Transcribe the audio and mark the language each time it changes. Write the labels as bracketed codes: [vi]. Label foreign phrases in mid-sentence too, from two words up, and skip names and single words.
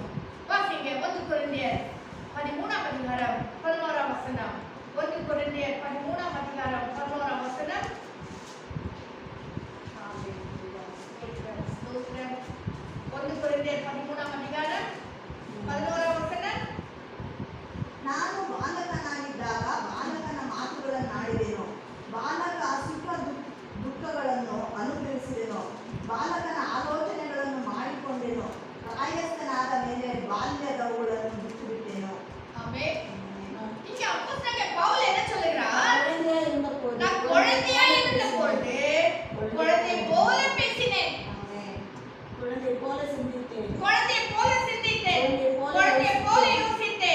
[ta] வாசிங்க 1 கொரிந்தியர் 13ஆம் அதிகாரம் 11ஆம் வசனம். 1 கொரிந்தியர் 13ஆம் அதிகாரம் 11ஆம் வசனம். ஸ்தோத்திரம். 1 கொரிந்தியர் 13ஆம் அதிகாரம் 11ஆம் வசனம். [kn] ನಾನು ಬಾಲಕನಾಗಿದ್ದಾಗ ಬಾಲಕನ ಮಾತುಗಳನ್ನು ಆಡಿದೆನು, ಬಾಲಕ ಸುಖ ದುಃಖಗಳನ್ನು ಅನುಭವಿಸಿದೆನು, ಬಾಲಕನ ಆಲೋಚನೆಗಳನ್ನು ಮಾಡಿಕೊಂಡೆನು, ಪ್ರಾಯಸ್ಥನಾದ ಮೇಲೆ ಬಾಲ್ಯದವುಗಳನ್ನು ಬಿಟ್ಟುಬಿಟ್ಟೆನು. [ta] ஆமென். இங்க அப்போஸ்தலன் பவுல் என்ன சொல்றார்? நான் குழந்தையா இருந்த பொழுது குழந்தை போல பேசினேன், குழந்தை போல சிந்தித்தேன், குழந்தை போல சிந்தித்தேன், குழந்தை போல யோசித்தேன்.